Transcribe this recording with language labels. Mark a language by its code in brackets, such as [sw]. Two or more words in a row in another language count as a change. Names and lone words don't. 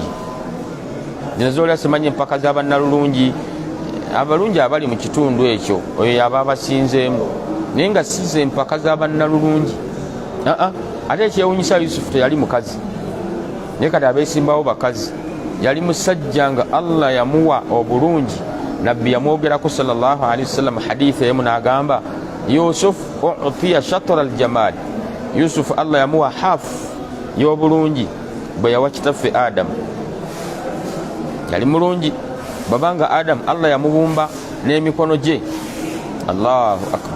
[lg] Dinazoola simanye empaka z'abannalulungi, abalungi abali mu kitundu ekyo oyo yaba abasinzeemu, naye nga size empaka z'abannalulungi. Ate ekyewunyisa Yusufu teyali mukazi, naye kati abeesimbawo bakazi. Yali musajja nga Allah yamuwa obulungi. Nabbi yamwogerako [ar] صلى الله عليه وسلم [lg] hadithi emu n'agamba [ar] يوسف أوتي شطر الجمال. [lg] Yusufu Allah yamuwa hafu y'obulungi bwe yawa kitaffe Adamu. Yali mulungi babanga Adamu Allah yamubumba n'emikono gye. [ar] الله أكبر.